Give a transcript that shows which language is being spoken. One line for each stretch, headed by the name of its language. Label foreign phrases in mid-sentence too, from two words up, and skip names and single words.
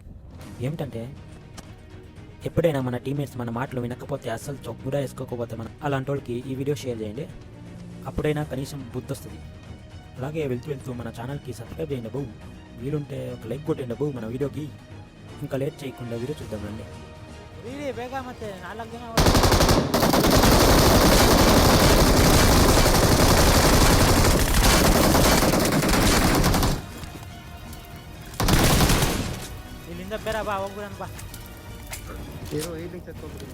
Telugu: ఏమిటంటే ఎప్పుడైనా మన టీమేట్స్ మన మాటలు వినకపోతే అస్సలు కూడా వేసుకోకపోతే మనం అలాంటి వాళ్ళకి ఈ వీడియో షేర్ చేయండి. అప్పుడైనా కనీసం బుద్ధి వస్తుంది. అలాగే వెళ్తూ మన ఛానల్కి సబ్స్క్రైబ్ చేయండి అబ్బు. వీలుంటే ఒక లైక్ కొట్టండి అబ్బు మన వీడియోకి. ఇంకా లేట్ చేయకుండా వీడియో చూద్దాం రండి.
Kannada: ಬೇಗ ಮತ್ತೆ 4 ಜನ ಇಲ್ಲಿಂದ ಬೇರೆ ಬಾ ಹೋಗ್ಬಿಡೋಣ ಬಾ.
English: hero healing
Kannada: ತಕ್ಕೊಂಡ್ಬಿಡಿ.